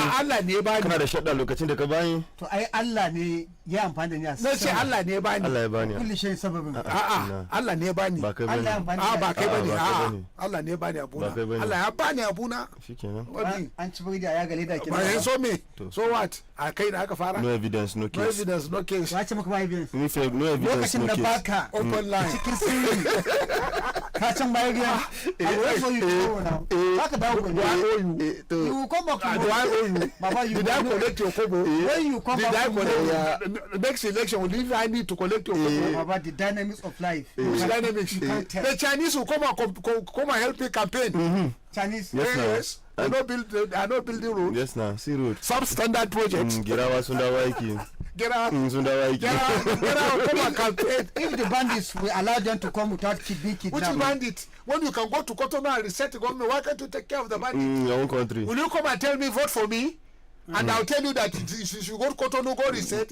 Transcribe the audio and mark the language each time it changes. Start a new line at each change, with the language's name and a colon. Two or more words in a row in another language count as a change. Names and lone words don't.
Hausa: Allah ne ya bani. Kana da shadda lokacin da ka bani. To ai Allah ne ya amfani da ni a sai ce Allah ne ya bani. Allah ya bani.
Arabic: kulli shay sababin.
Hausa: Allah ne ya bani. Ba kai bane. Ba kai bane. Allah ne ya bani abuna. Allah ya bani abuna. Shikenan. An ci bai da ya gale da kenan. Ba so me?
English: So what?
Hausa: A kai da aka fara.
English: No evidence, no case. No evidence, no case.
Hausa: Wace maka ba evidence?
English: No evidence,
Hausa: Lokacin
English: no
Hausa: da
English: case.
Hausa: baka
English: Open line.
Hausa: cikin sirri. Ka can baya gida.
English: I wait for you to go now.
Hausa: Baka dawo ko.
English: You come back to Do I owe you? Baba, you Did I collect your kobo? when you come Did I back to collect the next election? Will if I need to collect your kobo? Baba, the dynamics of life. Which dynamics? You can't tell. The Chinese will come and help me campaign. Chinese. Yes, now. Yes. They are not building roads. Yes na, see road. Substandard projects.
Hausa: Girawa Sundawa yake.
English: Get out.
Hausa: Sundawa yake.
English: Get out. Come and campaign. If the bandits will allow them to come without being Which kidnapped, bandit? When you can go to Cotonou and reset the government, why can't you take care of the bandit? Your own country. Will you come and tell me vote for me? And I'll tell you that you should go to Cotonou, go reset.